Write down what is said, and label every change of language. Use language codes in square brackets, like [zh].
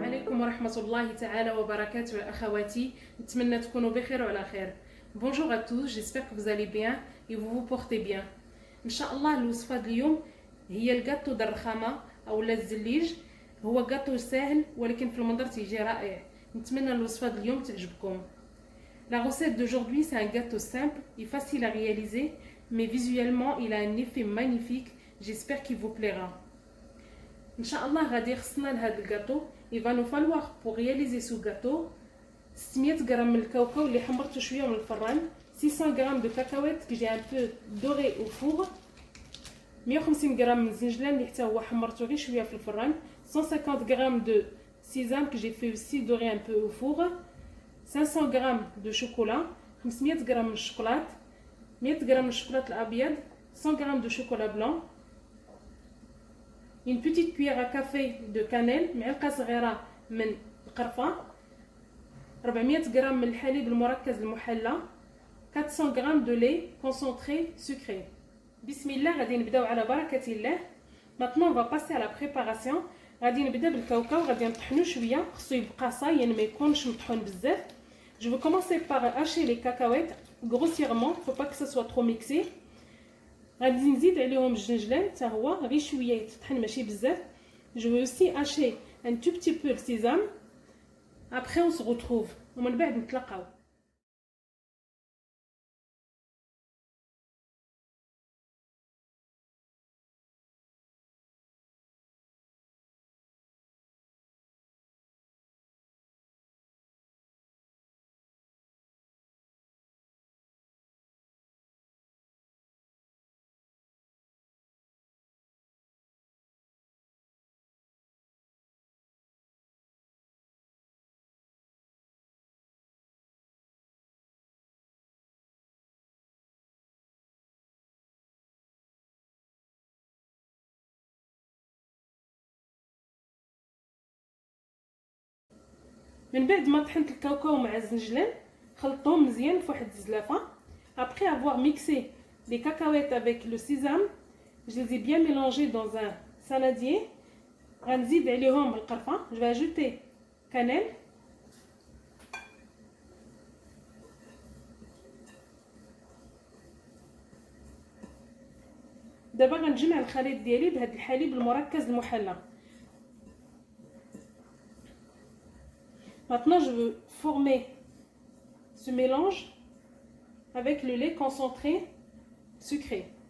[ar] ورحمة الله تعالى وبركاته أخواتي. نتمنى تكونوا بخير وعلى خير. [fr] Bonjour à tous, j'espère que vous allez bien et vous vous portez bien. [ar] إن شاء الله الوصفة اليوم هي الجاتو درخامة أو الزليج. هو جاتو سهل ولكن في المنظر تيجي رائع. نتمنى الوصفة اليوم تعجبكم. [fr] La recette d'aujourd'hui c'est un gâteau simple et facile à réaliser, mais visuellement il a un effet magnifique. J'espère qu'il vous plaira. [ar] Inch'Allah, غادي خصنا لهاد الجاتو. [fr] Il va nous falloir pour réaliser ce gâteau 600 g [ar] من الكاوكاو اللي حمرته شويه من الفران, [fr] 600 g de cacahuètes que j'ai un peu doré au four, 150 g [ar] من الزنجلان اللي حتى هو حمرته غير شويه في الفران, [fr] 150 g de sésame que j'ai fait aussi dorer un peu au four, 500 g de chocolat, 500 g [ar] من الشوكولات, [fr] 100 g [ar] من الشوكولات الابيض, [fr] 100 g de chocolat blanc, une petite cuillère à café de cannelle, [ar] معلقه صغيره من القرفه, [fr] 400 g [ar] من الحليب المركز المحلى, [fr] 400 g de lait concentré sucré. [ar] بسم الله, غادي نبداو على بركه الله. [fr] Maintenant on va passer à la préparation. [ar] غادي نبدا بالكاوكاو, غادي نطحنو شويه, خصو يبقى صاي يعني ما يكونش مطحون بزاف. [fr] Je vais commencer par hacher les cacahuètes grossièrement, faut pas que ça soit trop mixé. [ar] غادي نزيد عليهم الجنجلان حتى هو غير شويه يتطحن ماشي بزاف. [fr] Je vais aussi hacher un tout petit peu le sésame. Après on se retrouve [ar] ومن بعد نتلاقاو. من بعد ما طحنت الكاوكاو مع الزنجلان خلطتهم مزيان في واحد الزلافه. [fr] Après avoir mixé les cacahuètes avec le sésame, je les ai bien mélangés dans un saladier. [ar] غنزيد عليهم القرفه. [fr] Je vais ajouter cannelle, [ar] دابا غنجمع الخليط ديالي بهذا الحليب المركز المحلى. [fr] Maintenant, je veux former ce mélange avec le lait concentré sucré.